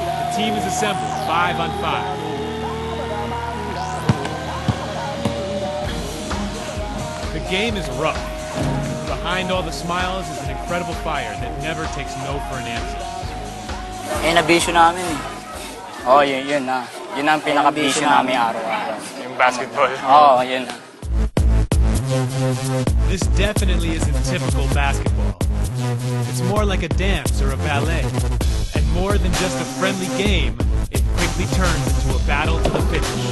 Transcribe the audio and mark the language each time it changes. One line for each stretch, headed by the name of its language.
English: The team is assembled, 5 on 5. The game is rough. Behind all the smiles is an incredible fire that never takes no for an answer.
Filipino: Yan ang bisyo namin eh. Oo, yun na. Yun ang pinaka-bisyo namin araw-araw. Yung basketball. Oo, yun na.
English: This definitely isn't typical basketball. It's more like a dance or a ballet. And more than just a friendly game, it quickly turns into a battle to the finish.